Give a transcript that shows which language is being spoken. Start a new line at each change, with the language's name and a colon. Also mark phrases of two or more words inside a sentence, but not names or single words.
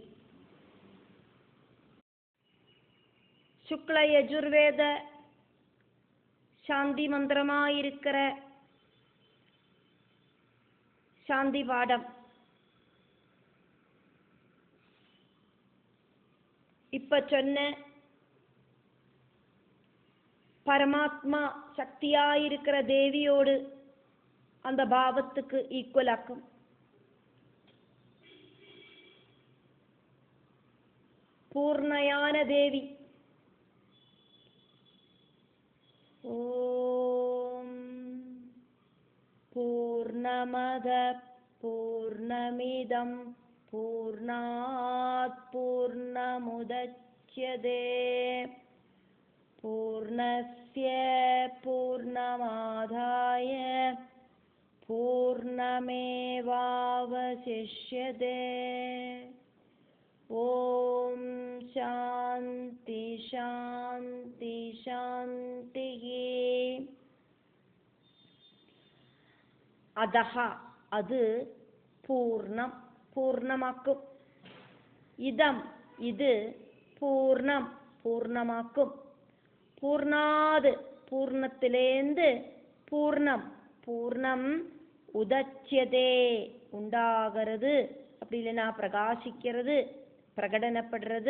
Tamil: சுக்ல யஜுர்வேத சாந்தி மந்திரமாயிருக்கிற சாந்தி பாடம் இப்ப சொன்ன பரமாத்மா சக்தியாயிருக்கிற தேவியோடு அந்த பாவத்துக்கு ஈக்குவலாக்கும். பூர்ணயான தேவி.
Sanskrit: ॐ पूर्णमदः पूर्णमिदं पूर्णात् पूर्णमुदच्यते पूर्णस्य पूर्णमादाय पूर्णमेवावशिष्यते. ॐ शान्तिः शान्तिः शान्तिः.
Tamil: அதஹ அது பூர்ணம் பூர்ணமாக்கும். இதம் இது பூர்ணம் பூர்ணமாக்கும். பூர்ணாது பூர்ணத்திலேந்து பூர்ணம் பூர்ணம் உதச்சியதே உண்டாகிறது, அப்படி இல்லைன்னா பிரகாசிக்கிறது, பிரகடனப்படுறது.